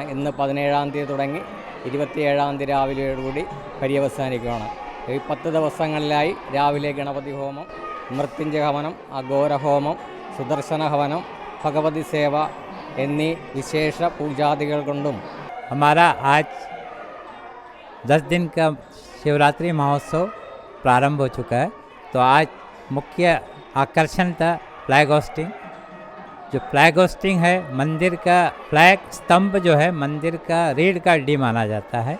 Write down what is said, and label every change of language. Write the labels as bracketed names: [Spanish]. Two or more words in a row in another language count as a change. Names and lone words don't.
[Malayalam] ഇന്ന് 17-ാം തീയതി തുടങ്ങി 27-ാം തീയതി രാവിലെയോടുകൂടി പര്യവസാനിക്കുകയാണ്. ഈ 10 ദിവസങ്ങളിലായി രാവിലെ ഗണപതി ഹോമം, മൃത്യുഞ്ജയ ഹവനം, അഘോരഹോമം, സുദർശന ഹവനം, ഭഗവതി സേവ എന്നീ വിശേഷ പൂജാദികൾ കൊണ്ടും [Hindi] हमारा आज 10 दिन का शिवरात्रि महोत्सव प्रारंभ हो चुका है। तो आज मुख्य आकर्षण था [English] flag hoisting [Hindi] जो [English] flag hoisting [Hindi] है, मंदिर का फ्लैग स्तंभ जो है मंदिर का रीढ़ का हड्डी माना जाता है।